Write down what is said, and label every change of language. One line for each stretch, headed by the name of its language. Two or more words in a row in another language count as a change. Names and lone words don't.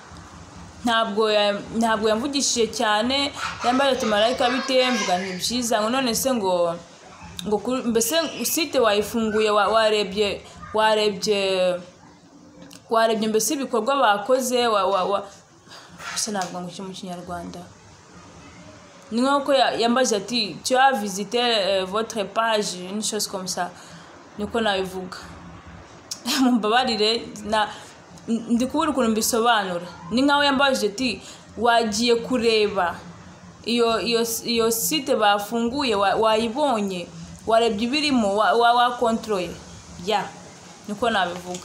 Kinyarwanda: Ntabwo yamvugishije cyane, yambaye tumarayika bite, mvuga ni byiza, ngo none se ngo mbese site wayifunguye, warebye mbese ibikorwa bakoze, se ntabwo ngo mu Kinyarwanda, ni nk'uko yambaje ati
French: tu as visité votre page, une chose comme ça,
Kinyarwanda: niko nabivuga. Mumbabarire, ndi kubura ukuntu mbisobanura. Ni nkaho yambaje ati wagiye kureba iyo site bafunguye, wayibonye, warebye ibirimo, wakontroye, niko nabivuga.